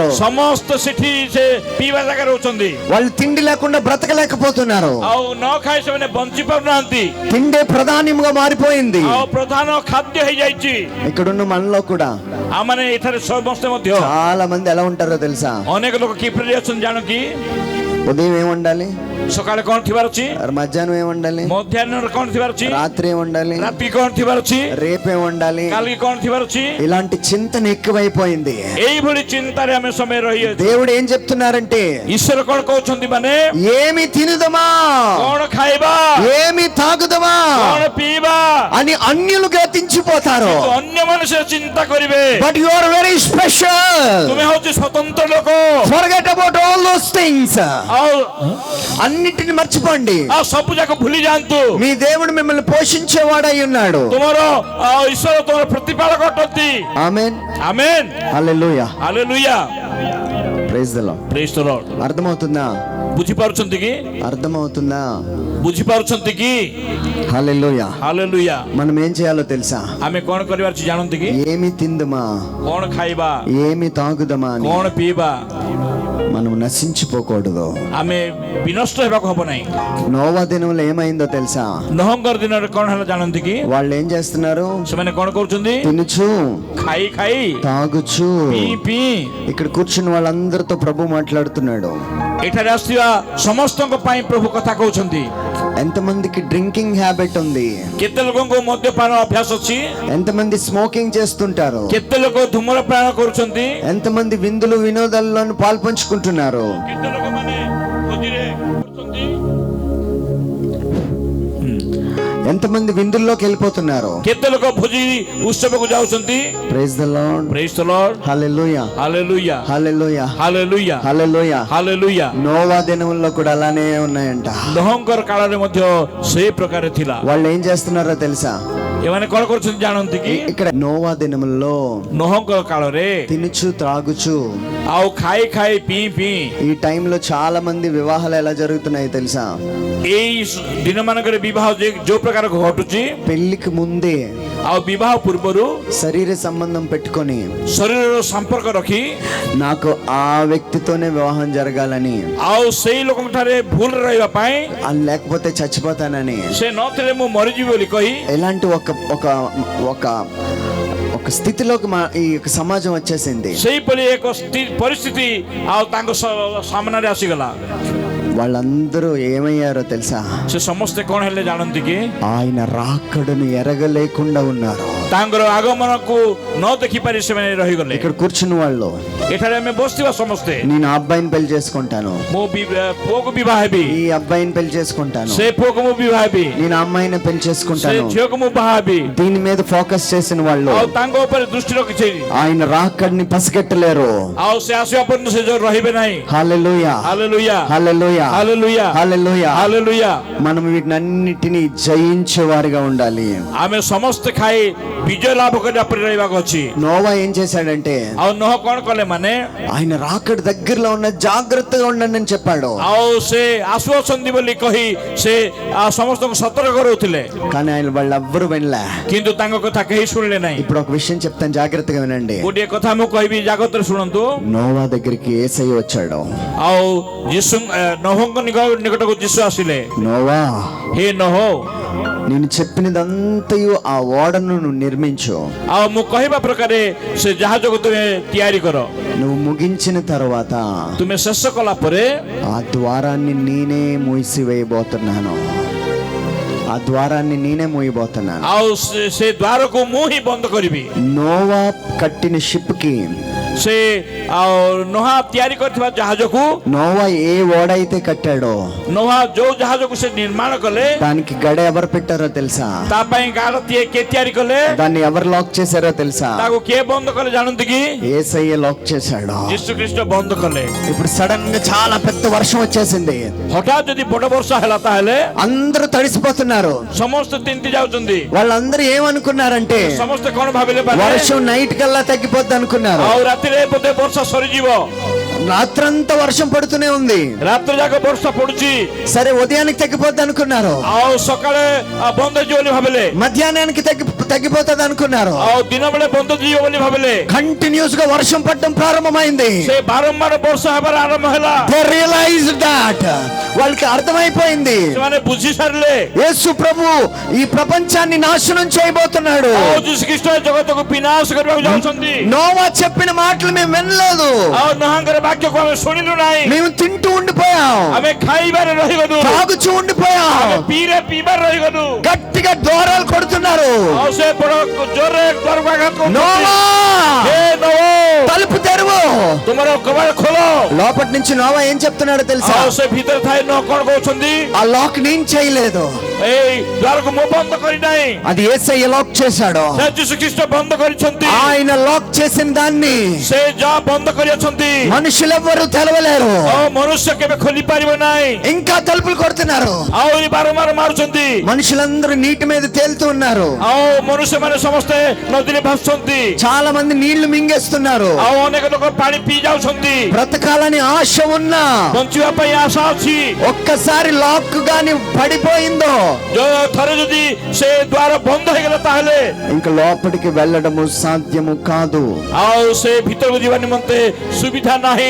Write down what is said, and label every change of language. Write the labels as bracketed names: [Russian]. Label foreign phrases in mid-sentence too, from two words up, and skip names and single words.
[Odia] ସମସ୍ତ ସେଠି ସେ ପିଇବା ଜାଗାରେ ରହୁଛନ୍ତି. [Telugu] వాళ్ళు తిండి లేకుండా బ్రతకలేకపోతున్నారు. [Odia] ଆଉ ନ ଖାଇ ସେମାନେ ବଞ୍ଚି ପାରୁନାହାନ୍ତି. [Telugu] తిండే ప్రధానంగా మారిపోయింది. [Odia] ଆଉ ପ୍ରଧାନ ଖାଦ୍ୟ ହେଇଯାଇଛି. [Telugu] ఇక్కడున్న మనలో కూడా [Odia] ଆମମାନେ ଏଠାରେ ସମସ୍ତେ ମଧ୍ୟ [Telugu] చాలా మంది ఎలా ఉంటారో తెలుసా? [Odia] ଅନେକ ଲୋକ କିପରି ଅଛନ୍ତି ଜାଣ କି? [Telugu] ఉదయం ఏం వండాలి, [Odia] ସକାଳେ କଣ ଥିବାର ଅଛି, [Telugu] మధ్యాహ్నం ఏం వండాలి, [Odia] ମଧ୍ୟାହ୍ନରେ କଣ ଥିବାର ଅଛି, [Telugu] రాత్రి ఏం వండాలి, [Odia] ରାତି କଣ ଥିବାର ଅଛି, [Telugu] రేపేం వండాలి, [Odia] କାଲି କଣ ଥିବାର ଅଛି। [Telugu] ఇలాంటి చింతన ఎక్కువైపోయింది. [Odia] ଏଇଭଳି ଚିନ୍ତାରେ ଆମେ ସମୟ ରହିଅଛୁ। [Telugu] దేవుడు ఏం చెప్తున్నారంటే, [Odia] ଈଶ୍ୱର କଣ କହୁଛନ୍ତି ମାନେ [Telugu] ఏమి తినుదమా, [Odia] କଣ ଖାଇବା, [Telugu] ఏమి తాగుదమా [Odia] କଣ ପିଇବା [Telugu] అని అన్యులు గతించిపోతారు. [Odia] ଅନ୍ୟମାନେ ସେ ଚିନ୍ତା କରିବେ। [English] But you are very special. [Odia] ତୁମେ ହଉଛି ସ୍ୱତନ୍ତ୍ର ଲୋକ। [English] Forget about all those things. [Odia] ଆଉ [Telugu] అన్నిటిని మర్చిపోండి. [Odia] ଆଉ ସବୁ ଯାକ ଭୁଲି ଯାଆନ୍ତୁ। [Telugu] మీ దేవుడు మిమ్మల్ని పోషించేవాడై ఉన్నాడు. [Odia] ତୁମର ଈଶ୍ୱର ତୁମର ପ୍ରତିପାଳକ ଅଟନ୍ତି। [Telugu] ఆమేన్, [Odia] ଆମେନ୍, [Telugu] హల్లెలూయా, [Odia] ହାଲେଲୁୟା, [English] Praise the Lord. Praise the Lord. [Telugu] అర్థమవుతుందా, [Odia] ବୁଝିପାରୁଛନ୍ତି କି, [Telugu] అర్థమవుతుందా? [Odia] ବୁଝିପାରୁଛନ୍ତି କି, [Telugu] హల్లెలూయా. [Odia] ହାଲେଲୁୟା। [Telugu] మనం ఏం చేయాలో తెలుసా? [Odia] ଆମେ କଣ କରିବାର ଅଛି ଜାଣନ୍ତି କି, [Telugu] ఏమి తిందుమా, [Odia] କଣ ଖାଇବା, [Telugu] ఏమి తాగుదమా అని [Odia] କଣ ପିଇବା, [Telugu] మనం నశించిపోకూడదు. [Odia] ଆମେ ବିନଷ୍ଟ ହେବାକୁ ହବ ନାହିଁ। [Telugu] నోవా దినంలో ఏమైందో తెలుసా? [Odia] ନହଙ୍କର ଦିନରେ କଣ ହେଲା ଜାଣନ୍ତି କି, [Telugu] వాళ్ళు ఏం చేస్తున్నారు? [Odia] ସେମାନେ କଣ କରୁଛନ୍ତି, [Telugu] తినుచు [Odia] ଖାଇ ଖାଇ [Telugu] తాగుచు. [Odia] ପିଇ ପିଇ। [Telugu] ఇక్కడ కూర్చున్న వాళ్ళందరితో ప్రభు మాట్లాడుతున్నాడు. [Odia] ଏଠାରେ ଆସିଥିବା ସମସ୍ତଙ୍କ ପାଇଁ ପ୍ରଭୁ କଥା କହୁଛନ୍ତି। [Telugu] ఎంతమందికి [English] drinking habit [Telugu] ఉంది? [Odia] କେତେ ଲୋକଙ୍କୁ ମଦ୍ୟପାନ ଅଭ୍ୟାସ ଅଛି, [Telugu] ఎంతమంది స్మోకింగ్ చేస్తుంటారు? [Odia] କେତେ ଲୋକ ଧୂମ୍ରପାନ କରୁଛନ୍ତି, [Telugu] ఎంతమంది విందులు వినోదాల్లో పాల్పంచుకుంటున్నారు? [Odia] କେତେ ଲୋକମାନେ ଭୋଜିରେ କରୁଛନ୍ତି, [Telugu] ఎంతమంది విందుల్లోకి వెళ్ళిపోతున్నారు? [Odia] କେତେ ଲୋକ ଭୋଜି ଉତ୍ସବକୁ ଯାଉଛନ୍ତି। [English] Praise the Lord, Praise the Lord, [Telugu] హల్లెలూయా, [Odia] ହାଲେଲୁୟା, [Telugu] హల్లెలూయా, [Odia] ହାଲେଲୁୟା, [Telugu] హల్లెలూయా. [Odia] ହାଲେଲୁୟା। [Telugu] నోవా దినంలో కూడా అలానే ఉన్నాయంట. [Odia] ନହଙ୍କର କାଳରେ ମଧ୍ୟ ସେଇ ପ୍ରକାର ଥିଲା। [Telugu] వాళ్ళు ఏం చేస్తున్నారో తెలుసా? [Odia] ଏମାନେ କଣ କରୁଛନ୍ତି ଜାଣନ୍ତି କି, [Telugu] ఇక్కడ నోవా దినముల్లో [Odia] ନହଙ୍କର କାଳରେ [Telugu] తినుచు త్రాగుచు. [Odia] ଆଉ ଖାଇ ଖାଇ ପିଇ ପିଇ। [Telugu] ఈ టైంలో చాలా మంది వివాహాలు ఎలా జరుగుతున్నాయి తెలుసా? [Odia] ଏଇ ଦିନ ମାନଙ୍କରେ ବିବାହ ଯୋଉ ପ୍ରକାର ଘଟୁଛି, [Telugu] పెళ్లికి ముందే [Odia] ଆଉ ବିବାହ ପୂର୍ବରୁ [Telugu] శరీర సంబంధం పెట్టుకొని [Odia] ଶରୀରର ସମ୍ପର୍କ ରଖି [Telugu] నాకు ఆ వ్యక్తితోనే వివాహం జరగాలని, [Odia] ଆଉ ସେଇ ଲୋକଙ୍କ ଠାରେ ଭୁଲ ରହିବା ପାଇଁ, [Telugu] లేకపోతే చచ్చిపోతానని, [Odia] ସେ ନଥିଲେ ମୁଁ ମରିଯିବି ବୋଲି କହି [Telugu] ఎలాంటి ఒక ఒక ఒక ఒక స్థితిలోకి ఈ యొక్క సమాజం వచ్చేసింది. [Odia] ସେଇଭଳି ଏକ ପରିସ୍ଥିତି ଆଉ ତାଙ୍କ ସାମ୍ନାରେ ଆସିଗଲା। [Telugu] వాళ్ళందరూ ఏమయ్యారో తెలుసా? [Odia] ସେ ସମସ୍ତେ କଣ ହେଲେ ଜାଣନ୍ତି କି, [Telugu] ఆయన రాకడను ఎరగలేకుండా ఉన్నారు. [Odia] ତାଙ୍କର ଆଗମନକୁ ନ ଦେଖିପାରି ସେମାନେ ରହିଗଲେ। [Telugu] ఇక్కడ కూర్చున్న వాళ్ళు, [Odia] ଏଠାରେ ଆମେ ବସିଥିବା ସମସ୍ତେ, [Telugu] నేను ఆ అబ్బాయిని పెళ్లి చేసుకుంటాను, [Odia] ମୁଁ ପୁଅକୁ ବିବାହ ହେବି, [Telugu] ఈ అబ్బాయిని పెళ్లి చేసుకుంటాను, [Odia] ସେ ପୁଅକୁ ମୁଁ ବିବାହ ହେବି, [Telugu] నేను ఆ అమ్మాయిని పెళ్లి [Odia] ସେ [Telugu] చేసుకుంటాను, [Odia] ଝିଅକୁ ମୁଁ ବାହା ହେବି। [Telugu] దీని మీద ఫోకస్ చేసిన వాళ్ళు [Odia] ଆଉ ତାଙ୍କ ଉପରେ ଦୃଷ୍ଟି ରଖିଛି, [Telugu] ఆయన రాకడిని పసిగట్టలేరు. [Odia] ଆଉ ସେ ଆସିବା ପର୍ଯ୍ୟନ୍ତ ସେ ଯୋଉ ରହିବେ ନାହିଁ। [Telugu] హల్లెలూయా, [Odia] ହାଲେଲୁୟା, [Telugu] హల్లెలూయా, [Odia] ହାଲେଲୁୟା, [Telugu] హల్లెలూయా. [Odia] ହାଲେଲୁୟା। [Telugu] మనం వీటినన్నిటిని జయించే వారిగా ఉండాలి. [Odia] ଆମେ ସମସ୍ତେ ଖାଇ ବିଜୟ ଲାଭ କରିବା ପରି ରହିବାକୁ ଅଛି। [Telugu] నోవా ఏం చేశాడంటే, [Odia] ଆଉ ନହ କଣ କଲେ ମାନେ, [Telugu] ఆయన రాకడ దగ్గరలో ఉన్న జాగ్రత్తగా ఉండండి అని చెప్పాడు. [Odia] ଆଉ ସେ ଆସୁଅଛନ୍ତି ବୋଲି କହି ସେ ସମସ୍ତଙ୍କୁ ସତର୍କ କରଉଥିଲେ, [Telugu] కానీ ఆయన వాళ్ళు ఎవ్వరు వినలే. [Odia] କିନ୍ତୁ ତାଙ୍କ କଥା କେହି ଶୁଣିଲେ ନାହିଁ। [Telugu] ఇప్పుడు ఒక విషయం చెప్తాను, జాగ్రత్తగా వినండి. [Odia] ଗୋଟିଏ କଥା ମୁଁ କହିବି, ଜାଗ୍ରତରେ ଶୁଣନ୍ତୁ। [Telugu] నోవా దగ్గరికి యేసయ్య వచ్చాడు. [Odia] ଆଉ ଯୀଶୁ ନହଙ୍କ ନିକଟକୁ ଯୀଶୁ ଆସିଲେ। [Telugu] నోవా, [Odia] ହେ ନହ, [Telugu] నేను చెప్పినదంతయు ఆ ఓడను నువ్వు నిర్మించు. [Odia] ଆଉ ମୁଁ କହିବା ପ୍ରକାରେ ସେ ଜାହାଜକୁ ତୁମେ ତିଆରି କର। [Telugu] నువ్వు ముగించిన తర్వాత [Odia] ତୁମେ ଶେଷ କଲା ପରେ [Telugu] ఆ ద్వారాన్ని నేనే మూసివేయబోతున్నాను. ఆ ద్వారాన్ని నేనే మూయబోతున్నాను. [Odia] ଆଉ ସେ ଦ୍ୱାରକୁ ମୁଁ ହିଁ ବନ୍ଦ କରିବି। [Telugu] నోవా కట్టిన షిప్ కి, [Odia] ସେ ଆଉ ନୋହା ତିଆରି କରିଥିବା ଜାହାଜକୁ, [Telugu] నోవా ఏ ఓడ అయితే కట్టాడో [Odia] ନୋହା ଯୋଉ ଜାହାଜକୁ ସେ ନିର୍ମାଣ କଲେ, [Telugu] దానికి గడ ఎవరు పెట్టారో తెలుసా? [Odia] ତା ପାଇଁ ଗାଡ଼ କିଏ ତିଆରି କଲେ, [Telugu] దాన్ని ఎవరు లాక్ చేశారో తెలుసా? [Odia] ତାକୁ କିଏ ବନ୍ଦ କଲେ ଜାଣନ୍ତି କି? [Telugu] యేసయ్య లాక్ చేశాడు. [Odia] ଯୀଶୁ ଖ୍ରୀଷ୍ଟ ବନ୍ଦ କଲେ। [Telugu] ఇప్పుడు సడన్ గా చాలా పెద్ద వర్షం వచ్చేసింది. [Odia] ହଠାତ୍ ଯଦି ବଡ ବର୍ଷା ହେଲା ତାହେଲେ [Telugu] అందరూ తడిసిపోతున్నారు. [Odia] ସମସ୍ତେ ତିନ୍ତି ଯାଉଛନ୍ତି। [Telugu] వాళ్ళందరూ ఏమనుకున్నారంటే, [Odia] ସମସ୍ତେ କଣ ଭାବିଲେ, [Telugu] వర్షం నైట్ కల్లా తగ్గిపోద్ది అనుకున్నారు. [Odia] ଆଉ ରାତିରେ ବୋଧେ ବର୍ଷା ସରିଯିବ। [Telugu] రాత్రంతా వర్షం పడుతూనే ఉంది. [Odia] ରାତ୍ରି ଯାକ ବର୍ଷା ପଡୁଛି। [Telugu] సరే ఉదయానికి తగ్గిపోద్ది అనుకున్నారు. [Odia] ଆଉ ସକାଳେ ବନ୍ଦ ହେଇଯିବ ବୋଲି ଭାବିଲେ। [Telugu] మధ్యాహ్నానికి తగ్గిపోతుంది అనుకున్నారు. [Odia] ଆଉ ଦିନ ବେଳେ ବନ୍ଦ ଯିବ ବୋଲି ଭାବିଲେ। [Telugu] కంటిన్యూస్ గా వర్షం పడడం ప్రారంభమైంది. [Odia] ସେ ବାରମ୍ବାର ବର୍ଷା ହେବାର ଆରମ୍ଭ ହେଲା। [English] They realized that. [Telugu] వాళ్ళకి అర్థమైపోయింది, [Odia] ସେମାନେ ବୁଝି ସାରିଲେ, [Telugu] యేసు ప్రభు ఈ ప్రపంచాన్ని నాశనం చేయబోతున్నాడు. [Odia] ଆଉ ଯୀଶୁ ଖ୍ରୀଷ୍ଟ ଜଗତକୁ ବିନାଶ କରିବାକୁ ଯାଉଛନ୍ତି। [Telugu] నోవా చెప్పిన మాటలు మేము వినలేదు, [Odia] ଆଉ ନୋହାଙ୍କର ବାକ୍ୟକୁ ଆମେ ଶୁଣିଲୁ ନାହିଁ। [Telugu] మేము తింటూ ఉండిపోయాం. ఉండిపోయాం, [Odia] ଆମେ ଖାଇବାରେ ରହିଗଲୁ, [Telugu] తాగుచూ ఉండిపోయాం, [Odia] ଆମେ ପିଇବାରେ ରହିଗଲୁ। [Telugu] గట్టిగా దూరాలు కొడుతున్నారు. [Odia] ଆଉ ସେ ବଡ ଜୋରରେ ଦ୍ୱାରକୁ ଆଘାତ କରୁଛନ୍ତି। [Telugu] నోవా, [Odia] ହେ ନୋଆ, [Telugu] తలుపు తెరువు. [Odia] ତୁମର କବାଟ ଖୋଲ। [Telugu] లోపటి నుంచి నోవా ఏం చెప్తున్నాడో తెలుసా? [Odia] ଆଉ ସେ ଭିତରେ ଥାଇ ନ କଣ କହୁଛନ୍ତି? [Telugu] ఆ లాక్ నేను చేయలేదు, [Odia] ଏଇ ଦ୍ୱାରକୁ ମୁଁ ବନ୍ଦ କରିନାହିଁ, [Telugu] అది యేసయ్య లాక్ చేశాడు. [Odia] ସେ ଯୀଶୁ ଖ୍ରୀଷ୍ଟ ବନ୍ଦ କରିଛନ୍ତି। [Telugu] ఆయన లాక్ చేసిన దాన్ని [Odia] ସେ ଯାହା ବନ୍ଦ କରିଅଛନ୍ତି [Telugu] మనుషులెవ్వరూ తెరవలేరు. [Odia] ଆଉ ମନୁଷ୍ୟ କେବେ ଖୋଲି ପାରିବ ନାହିଁ। [Telugu] ఇంకా తలుపులు కొడుతున్నారు. [Odia] ଆହୁରି ବାରମ୍ବାର ମାରୁଛନ୍ତି। [Telugu] మనుషులందరూ నీటి మీద తేలుతూ ఉన్నారు. [Odia] ଆଉ ମନୁଷ୍ୟମାନେ ସମସ୍ତେ ନଦୀରେ ଭାସୁଛନ୍ତି। [Telugu] చాలా మంది నీళ్లు మింగేస్తున్నారు. [Odia] ଆଉ ଅନେକ ଲୋକ ପାଣି ପିଇ ଯାଉଛନ୍ତି। [Telugu] బ్రతకాలని ఆశ ఉన్నా [Odia] ବଞ୍ଚିବା ପାଇଁ ଆଶା ଅଛି। [Telugu] ఒక్కసారి లాక్ గాని పడిపోయిందో [Odia] ଥରେ ଯଦି ସେ ଦ୍ୱାର ବନ୍ଦ ହେଇଗଲା ତାହେଲେ [Telugu] ఇంకా లోపలికి వెళ్ళడము సాధ్యము కాదు. [Odia] ଆଉ ସେ ଭିତରକୁ ଯିବା ନିମନ୍ତେ ସୁବିଧା ନାହିଁ।